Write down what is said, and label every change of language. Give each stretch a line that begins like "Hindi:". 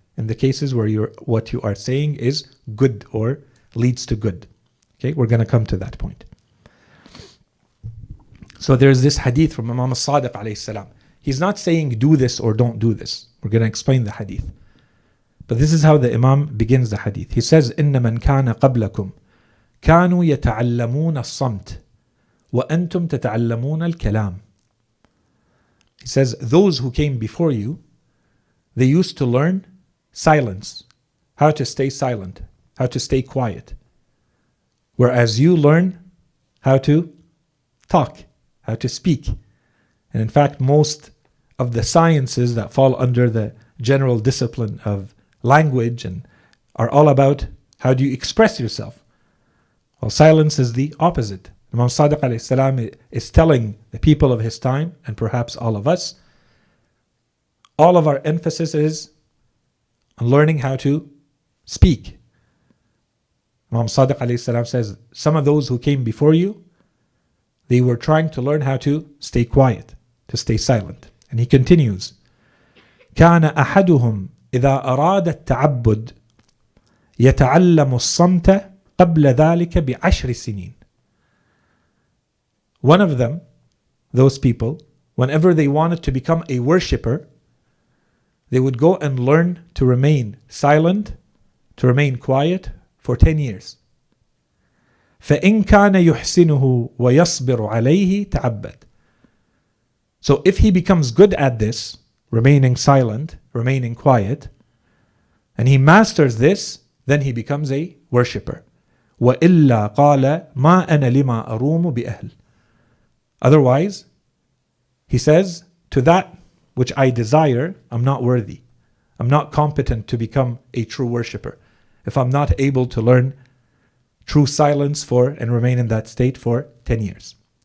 English: in the cases where what you are saying is good or leads to good. Okay, we're going to come to that point. So there's this hadith from Imam al-Sadiq alayhi salam. He's not saying do this or don't do this. We're going to explain the hadith. But this is how the Imam begins the hadith. He says,
Arabic: إِنَّ مَنْ كَانَ قَبْلَكُمْ كَانُوا يَتَعَلَّمُونَ الصَّمْتِ وَأَنْتُمْ تَتَعَلَّمُونَ الْكَلَامِ.
English: He says, those who came before you, they used to learn silence, how to stay silent, how to stay quiet. Whereas you learn how to talk, how to speak. And in fact, most of the sciences that fall under the general discipline of language and are all about how do you express yourself. Well, silence is the opposite. Imam Sadiq alayhi salam is telling the people of his time, and perhaps all of us, all of our emphasis is on learning how to speak. Imam Sadiq alayhi salam says, some of those who came before you, they were trying to learn how to stay quiet, to stay silent. And he continues,
Arabic: كان أحدهم إذا أراد التعبد يتعلم الصمت قبل ذلك بعشر سنين.
English: One of them, those people, whenever they wanted to become a worshipper, they would go and learn to remain silent, to remain quiet for 10 years.
Arabic: فإن كان يحسنه ويصبر عليه تعبد.
English: So if he becomes good at this, remaining silent, remaining quiet, and he masters this, then he becomes a worshipper.
Arabic: وإلا قال ما أنا لما أروم بأهل.
English: Otherwise, he says, to that which I desire, I'm not worthy. I'm not competent to become a true worshipper. If I'm not able to learn true silence for and remain in that state for 10 years.